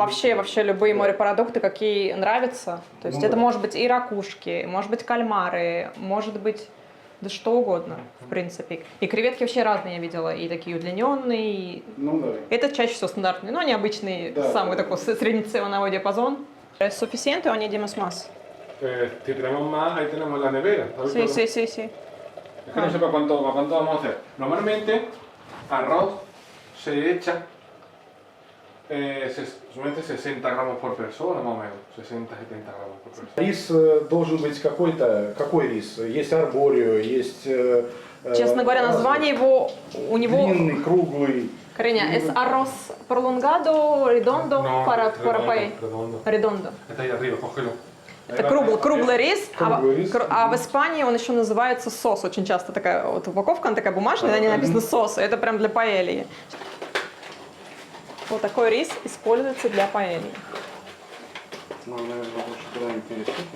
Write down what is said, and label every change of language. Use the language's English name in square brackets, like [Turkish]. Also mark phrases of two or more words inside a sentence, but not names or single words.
[Russian] Вообще любые морепродукты, какие нравятся. То есть Ну это да. может быть и ракушки, может быть кальмары, может быть да что угодно, в принципе. И креветки вообще разные я видела, и такие удлиненные, и... Ну да. Это чаще всего стандартные, но они обычные, Да. самый такой среднеценовой диапазон. [Spanish] Suficiente o añadimos más? Si tenemos más, ahí tenemos la nevera. ¿Sabes? Sí. Es que no sé para cuánto vamos a hacer. Normalmente, arroz se echa solamente 60 gramos por persona, más o menos. 60-70 gramos por persona. [Russian] Рис должен быть какой-то, какой рис? Есть арборио, есть Честно говоря, название его, у него... Длинный, круглый. Кариня, [Spanish] es arroz prolongado, redondo, para paella. redondo. Redondo. Está ahí arriba, cógelo. [Russian] Это круглый рис, Круглый рис. а в Испании он еще называется сос. Очень часто такая вот упаковка, она такая бумажная, на ней написано сос. Это прям для паэльи. Вот такой рис используется для паэльи. Ну, наверное, лучше куда-нибудь переступим.